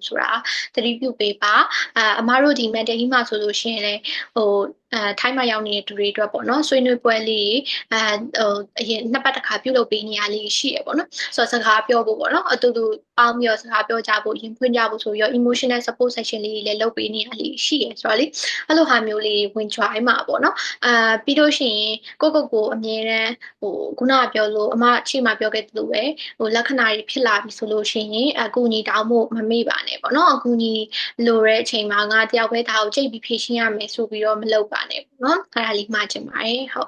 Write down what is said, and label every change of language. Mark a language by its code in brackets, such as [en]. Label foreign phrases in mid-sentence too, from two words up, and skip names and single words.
[my] ဆိုတာသတိပြုပေးပါအမားတို့ဒီ [en] mental health [my] မှာဆိုလို့ရှိရင်လည်းထိုင်းမှာရောက်နေတဲ့သူတွေအတွက်ပေါ့နော်ဆွေးနွေးပွဲလေးအရင်နှစ်ပတ်တစ်ခါပြုလုပ်ပေးနေရလေးရှိရပေါ့ နော်ဆိုတော့စကားပြောဖို့ပေါ့နော်အတူတူပေါင်းပြီးတော့စကားပြောကြဖို့ရင်ဖွင့်ကြဖို့ဆိုပြီးတော့ [en] emotional support session [my] လေးလည်းလုပ်ပေးနေရလေးရှိရဆိုတော့လေအဲ့လိုဟာမျိုးလေးဝင် join မှာပေါ့နော်ပြီးလို့ရှိရင်ကိုအမြဲတမ်းခုနကပြောလို့အမအချိန်မှပြောခဲ့သလိုပဲလက္ခဏာတွေဖြစ်လာပြီဆိုလို့ရှိရင်အကူအညီတောင်းဖို့မမေ့ပါနဲ့ပေါ့နော်အကူအညီလိုတဲ့အချိန်မှာငါတယောက်ပဲဒါကိုကြိတ်ပြီးဖြေရှင်းရမယ်ဆိုပြီးတော့မလုပ်ပါနဲ့ပေါ့နော်အဲ့ဒါလေးမှချင်ပါတယ်ဟုတ်